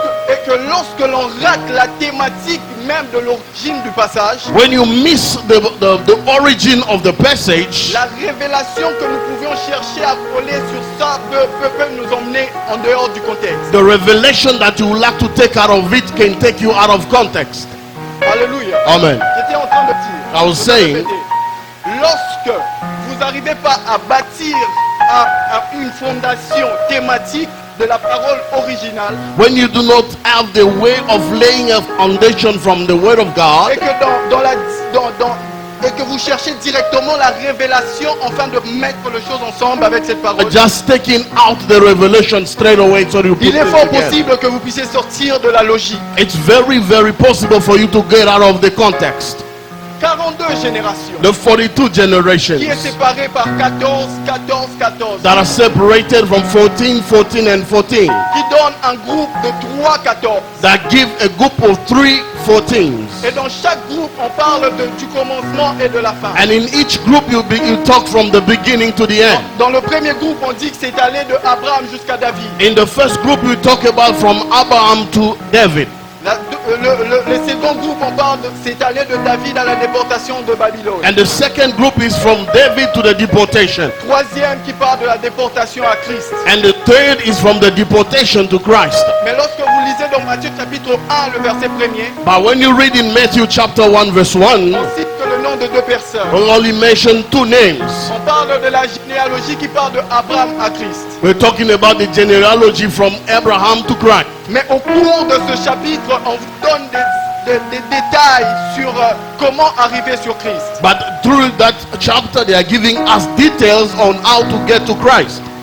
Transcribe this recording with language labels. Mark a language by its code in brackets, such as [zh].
[fr] est que lorsque l'on rate la thématique même de l'origine du passage, [en] when you miss the origin of the passage, [fr] la révélation que nous pouvions chercher à coller sur ça peut nous emmener en dehors du contexte. [en] the revelation that you would like to take out of it can take you out of context. [fr] Alléluia. [en] Amen. [fr] J'étais en train de dire, [en] I was saying, [fr] lorsque vous n'arrivez pas à bâtir une fondation thématique de la parole originale, [en] when you do not have the way of laying a foundation from the word of [fr] et [en] God, [fr] que et que vous cherchez directement la révélation afin de mettre les choses ensemble avec cette parole, [en] just taking out the revelation straight away so you put [fr] il est [en] it [fr] fort [en] together. [fr] possible que vous puissiez sortir de la logique. [en] It's very, very possible for you to get out of the context. [fr] 42 générations [en] The 42 [fr] qui est [en] generations [fr] séparée par 14, 14, 14, [en] that are separated from 14, 14, and 14, [fr] qui donne un groupe de 3, 14. [en] that give a group of 3, 4 things. [fr] Et dans chaque groupe, on parle du commencement et de la fin. [en] And in each group you talk from the beginning to the end. [fr] Dans le premier groupe, on dit que c'est allé de Abraham jusqu'à David. [en] In the first group you talk about from Abraham to David. [fr] Le second groupe, on parle c'est allé de David à la déportation de Babylone. [en] And the second group is from David to the deportation. [fr] Troisième qui parle de la déportation à Christ. [en] And the third is from the deportation to Christ. [fr] Mais lorsque vous lisez dans Matthieu chapitre 1, le verset 1er, [en] But when you read in Matthew chapter 1 verse 1, [fr] on cite que le nom de deux personnes. [en] we only mention 2 names. [fr] On parle de la généalogie qui parle de Abraham à Christ. [en] We're talking about the genealogy from Abraham to Christ. [fr] Mais au cours de ce chapitre, on vous donne des détails sur comment arriver sur Christ. [en] But through that chapter they are giving us details on how to get to Christ.